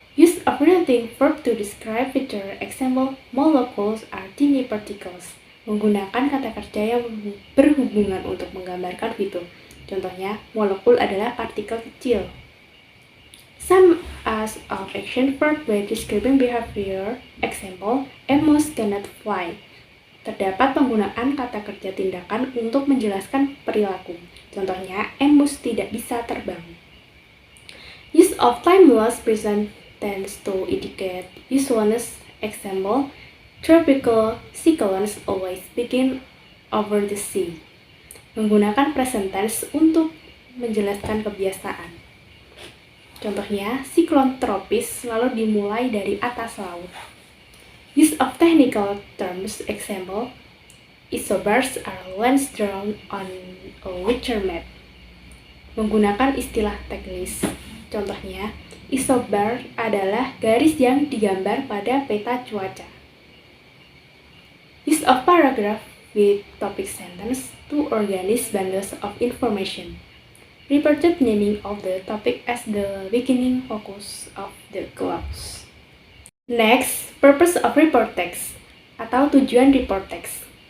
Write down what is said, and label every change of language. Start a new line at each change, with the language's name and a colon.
English: Use of relative verb to describe feature, example, molecules are tiny particles.
Indonesian: Menggunakan kata kerja yang berhubungan untuk menggambarkan fitur. Contohnya, molekul adalah partikel kecil.
English: Some as of action verb by describing behavior, example, a mouse cannot fly.
Indonesian: Terdapat penggunaan kata kerja tindakan untuk menjelaskan perilaku. Contohnya, emus tidak bisa terbang.
English: Use of timeless present tense to indicate usefulness. Example, tropical cyclones always begin over the sea.
Indonesian: Menggunakan present tense untuk menjelaskan kebiasaan. Contohnya, siklon tropis selalu dimulai dari atas laut.
English: Use of technical terms, example, isobars are lines drawn on a weather map.
Indonesian: Menggunakan istilah teknis. Contohnya, isobar adalah garis yang digambar pada peta cuaca.
English: Use of paragraph with topic sentence to organize bundles of information. Repeated naming of the topic as the beginning focus of the clause. Next, purpose of report text
Indonesian: atau tujuan report text.